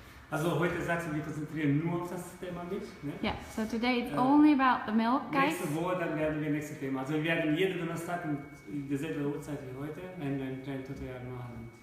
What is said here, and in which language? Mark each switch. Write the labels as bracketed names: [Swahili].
[German] Also heute sagst du, wir konzentrieren nur auf das Thema Milch. Ne? [English] Yeah, so today it's only about the milk, guys. [German] Nächste Woche dann werden wir nächstes Thema. Also wir werden jeden Donnerstag in derselben Uhrzeit wie heute ein kleines Tutorial machen.